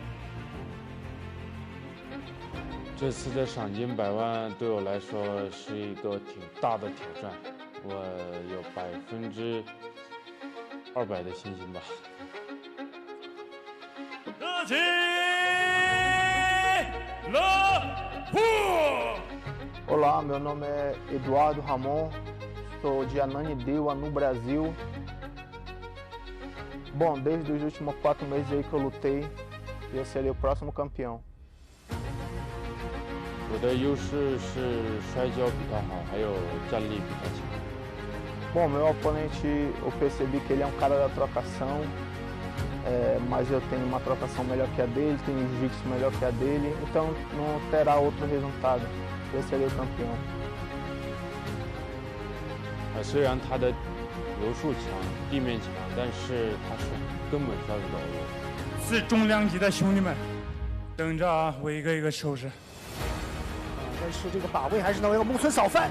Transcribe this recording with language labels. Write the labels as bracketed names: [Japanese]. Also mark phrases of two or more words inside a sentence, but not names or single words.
[Chinese] 这次的赏金100万对我来说是一个挺大的挑战，我有200%的信心吧。热情 Lahu! [Portuguese] Olá, meu nome é Eduardo Ramon, sou de Ananindeua, no Brasil. Bom, desde os últimos 4 meses aí que eu lutei, eu serei o próximo campeão. [Chinese] 我的优势是摔跤比他好，还有站立比他强。 [Portuguese] Bom, meu oponente, eu percebi que ele é um cara da trocação, mas eu tenho uma trocação melhor que a dele, tenho um jiu-jitsu melhor que a dele, então não terá outro resultado. Eu serei o campeão. [Chinese] 虽然他的柔术强，地面强，但是他是根本抓不到我。次中量级的兄弟们，等着啊，我一个一个收拾。但是这个把位还是能为木村扫犯，